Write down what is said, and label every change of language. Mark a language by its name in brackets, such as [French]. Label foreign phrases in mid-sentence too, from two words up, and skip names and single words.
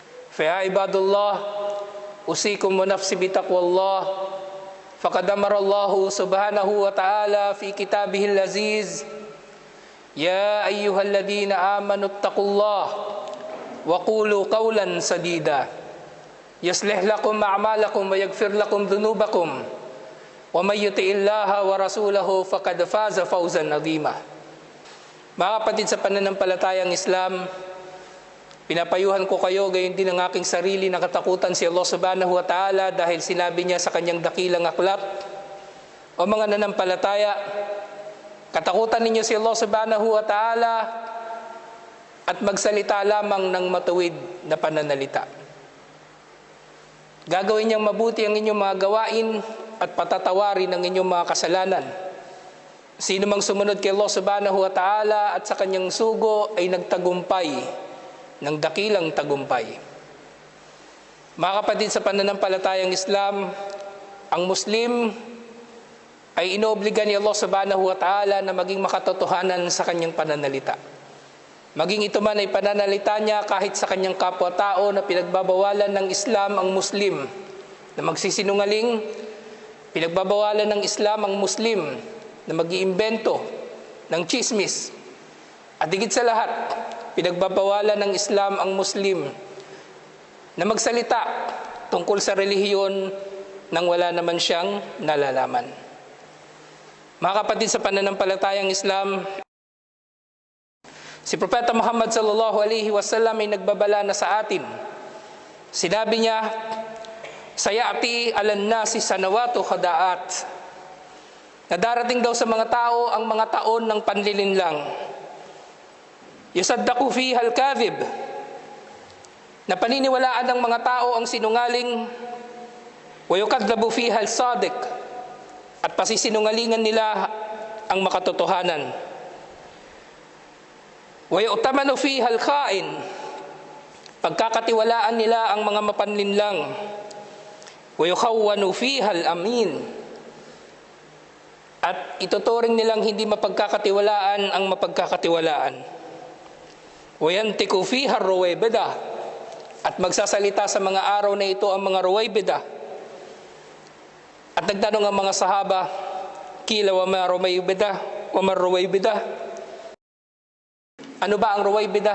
[Arabic] فيا عباد الله أوصيكم ونفسي بتقوى الله فقد أمر الله سبحانه وتعالى في كتابه العزيز يا أيها الذين آمنوا اتقوا الله وقولوا قولا سديدا يصلح لكم أعمالكم ويغفر لكم ذنوبكم ومن يطع الله ورسوله فقد فاز فوزا عظيما. [Filipino] Mga kapatid sa pananampalatayang Islam, pinapayuhan ko kayo gayon din ang aking sarili na katakutan si Allah [Arabic] سبحانه وتعالى [Filipino] dahil sinabi niya sa kanyang dakilang aklat, o mga nanampalataya, katakutan ninyo si Allah [Arabic] سبحانه وتعالى [Filipino] at magsalita lamang ng matuwid na pananalita. Gagawin niyang mabuti ang inyong mga gawain at patatawarin ang inyong mga kasalanan. Sino mang sumunod kay Allah [Arabic] سبحانه وتعالى [Filipino] at sa kanyang sugo ay nagtagumpay ng dakilang tagumpay. Mga kapatid sa pananampalatayang Islam, ang Muslim ay inoobliga ni Allah [Arabic] سبحانه وتعالى [Filipino] na maging makatotohanan sa kanyang pananalita. Maging ito man ay pananalita niya kahit sa kanyang kapwa-tao na pinagbabawalan ng Islam ang Muslim na magsisinungaling, pinagbabawalan ng Islam ang Muslim na mag-iimbento ng chismis. At higit sa lahat, pinagbabawalan ng Islam ang Muslim na magsalita tungkol sa relihiyon nang wala naman siyang nalalaman. Mga kapatid sa pananampalatayang Islam, si Propeta Muhammad [Arabic] صلى الله عليه وسلم [Filipino] ay nagbabala na sa atin. Sinabi niya, [Arabic] سيأتي على الناس سنوات خداعات, [Filipino] na darating daw sa mga tao ang mga taon ng panlilinlang. [Arabic] يصدق فيها الكاذب, [Filipino] na paniniwalaan ng mga tao ang sinungaling, [Arabic] ويكذب فيها الصادق, [Filipino] at pasisinungalingan nila ang makatotohanan. [Arabic] ويؤتمن فيها الخائن, [Filipino] pagkakatiwalaan nila ang mga mapanlinlang. [Arabic] ويخون فيها الأمين, [Filipino] at ituturing nilang hindi mapagkakatiwalaan ang mapagkakatiwalaan. [Arabic] وينطق فيها الرويبضة, [Filipino] at magsasalita sa mga araw na ito ang mga ruwaybida. At nagtanong ang mga sahaba, [Arabic] قيل وما الرويبضة وما الرويبضة, [Filipino] ano ba ang ruwaybida?